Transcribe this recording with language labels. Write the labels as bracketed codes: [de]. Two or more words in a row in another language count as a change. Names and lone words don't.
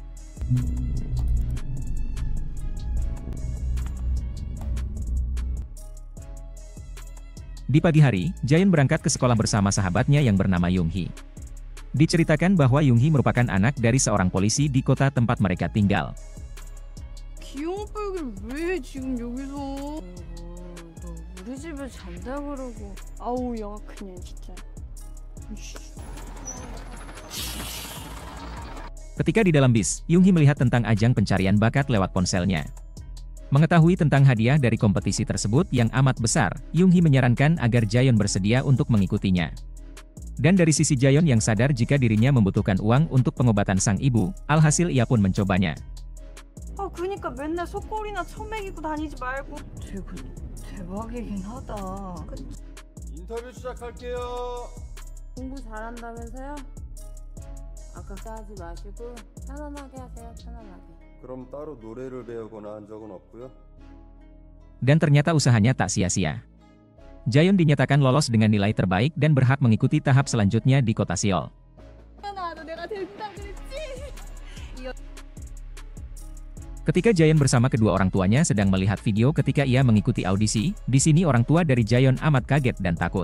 [id] Di pagi hari, Jayon berangkat ke sekolah bersama sahabatnya yang bernama Yoonghee. Diceritakan bahwa Yoonghee merupakan anak dari seorang polisi di kota tempat mereka tinggal. [ko] 기용백을 왜 지금 여기서? 너 우리 집에 잔다 그러고. 아우 야 그냥 진짜. [id] Ketika di dalam bis, Yoonghee melihat tentang ajang pencarian bakat lewat ponselnya. Mengetahui tentang hadiah dari kompetisi tersebut yang amat besar, Yoonghee menyarankan agar Jayon bersedia untuk mengikutinya. Dan dari sisi Jayon yang sadar jika dirinya membutuhkan uang untuk pengobatan sang ibu, alhasil ia pun mencobanya. [ko] 그니까 맨날 속골이나 처먹이고 다니지 말고. 되게 대박이긴 하다. 인터뷰 시작할게요. 공부 잘한다면서요? 아까 하지 마시고 편안하게 하세요. 편안하게. 그럼 따로 노래를 배우거나 한 적은 없고요? [id] Dan ternyata usahanya tak sia-sia. Jaehyun dinyatakan lolos dengan nilai terbaik dan berhak mengikuti tahap selanjutnya di kota Seoul. Ketika Jaehyun bersama kedua orang tuanya sedang melihat video ketika ia mengikuti audisi, di sini orang tua dari Jaehyun amat kaget dan takut.